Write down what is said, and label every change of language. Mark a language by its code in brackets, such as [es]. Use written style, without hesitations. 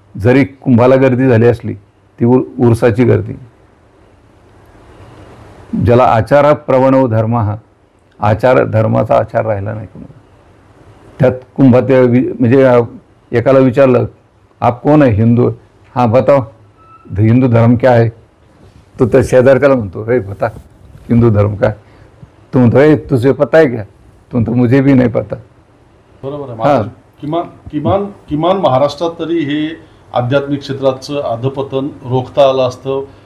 [mr] जरी कुंभाला गर्दी झाली असली ती उरसाची गर्दी. ज्याला आचार प्रवणव धर्म, हा धर्माचा आचार राहिला नाही कुणाला. त्यात कुंभात म्हणजे एकाला विचारलं, आप कोण आहे? हिंदू. [hi] हाँ बताओ हिंदू धर्म क्या है? [mr] तो त्या शेजारच्याला म्हणतो, हे बता हिंदू धर्म काय? तो म्हणतो, हे [hi] तुझे पता है क्या? [mr] तो म्हणतो, [hi] मुझे भी नाही पता. [mr] बरोबर आहे. किमान महाराष्ट्रात तरी हे आध्यात्मिक क्षेत्राचं अधपतन रोखता आलं असतं.